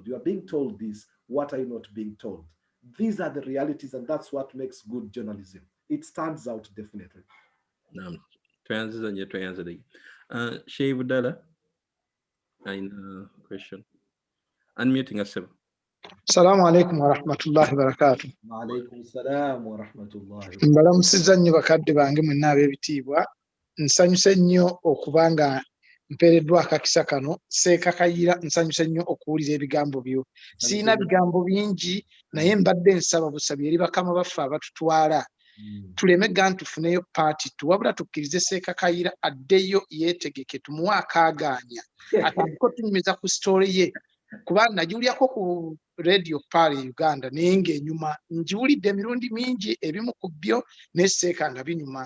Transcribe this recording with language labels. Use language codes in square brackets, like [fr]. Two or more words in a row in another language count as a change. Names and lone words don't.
[en] You are being told this. What are you not being told? These are the realities, and that's what makes good journalism. It stands out definitely. Sheikh Budala, question. Unmuting yourself. [ar] السلام عليكم ورحمة الله وبركاته. وعليكم السلام ورحمة الله. [lg] Mbalamusiza nnyo bakadde bange mwenna ab'ebitiibwa. Nsanyuse nnyo okubanga mpeereddwa akakisa kano. Seeka Kayira, nsanyuse nnyo okuwulira ebigambo byo. Siina bigambo bingi naye mbadde nsaba busabi eri bakama baffe abatutwala tuleme gaa tufuneyo paati tuwabula tukkirize Seeka Kayira addeyo yeetegeke tumuwe akaagaanya atandike otunyumiza ku story ye kuba nagiwulyako ku radio pale Uganda naye ng'enyuma ngiwulidde emirundi mingi ebimu ku byo naye Seeka nga binyuma.